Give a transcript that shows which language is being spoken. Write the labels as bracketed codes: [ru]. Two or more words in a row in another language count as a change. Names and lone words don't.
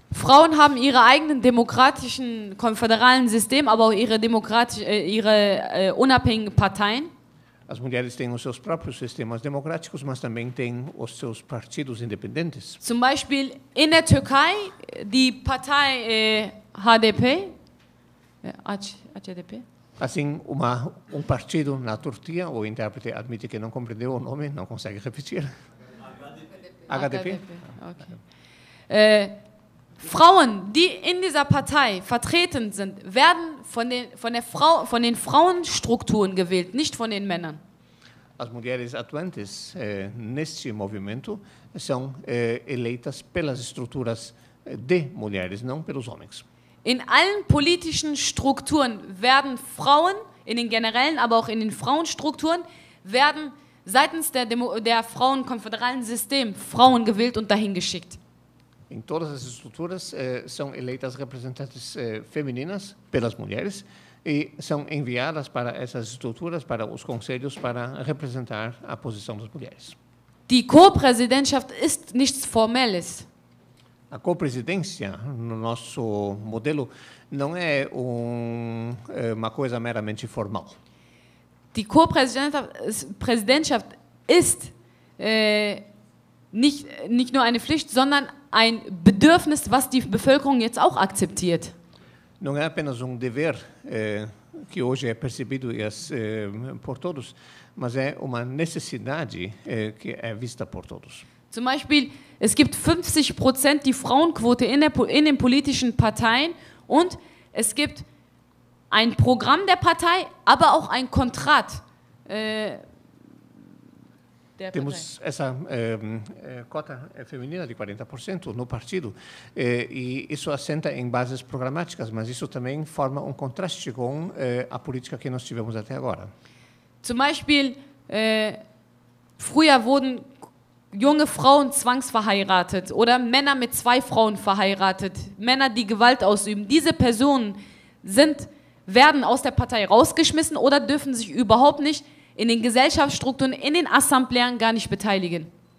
[de] Frauen haben ihre eigenen demokratischen konföderalen System, aber auch ihre unabhängigen Parteien. [pt] As mulheres têm os seus próprios sistemas democráticos, mas também têm os seus partidos independentes. [de] Zum Beispiel in der Türkei die Partei HDP, HDP. [pt] Assim, partido na Turquia, o intérprete admite que não compreendeu o nome, não consegue repetir. HDP? Okay. [de] Frauen, die in dieser Partei vertreten sind, werden von den Frauenstrukturen gewählt, nicht von den Männern. [pt] As mulheres atuantes neste movimento são eleitas pelas estruturas de mulheres, não pelos homens. [de] In allen politischen Strukturen werden Frauen, in den generellen, aber auch in den Frauenstrukturen, werden seitens der frauenkonföderalen System Frauen gewählt und dahin geschickt. [pt] Em todas as estruturas são eleitas representantes femininas pelas mulheres e são enviadas para essas estruturas, para os conselhos, para representar a posição das mulheres. [de] Die Co-Präsidentschaft ist nichts Formelles. [pt] A co-presidência, no nosso modelo, não é uma coisa meramente formal. [de] Die Co-Präsidentschaft ist nicht nur eine Pflicht, sondern ein Bedürfnis, was die Bevölkerung jetzt auch akzeptiert. [pt] Não é apenas dever que hoje é percebido por todos, mas é uma necessidade que é vista por todos. [de] Zum Beispiel, es gibt 50% die Frauenquote in den politischen Parteien und es gibt ein Programm der Partei, aber auch ein Kontrat der [pt] Temos essa cota feminina de 40% no partido, e isso assenta em bases programáticas, mas isso também forma contraste com a política que nós tivemos até agora. [de] Zum Beispiel, früher wurden junge Frauen zwangsverheiratet oder Männer mit 2 Frauen verheiratet, Männer, die Gewalt ausüben. Diese Personen werden aus der Partei rausgeschmissen oder dürfen sich überhaupt nicht in den Gesellschaftsstrukturen, in den Assembleen gar nicht beteiligen.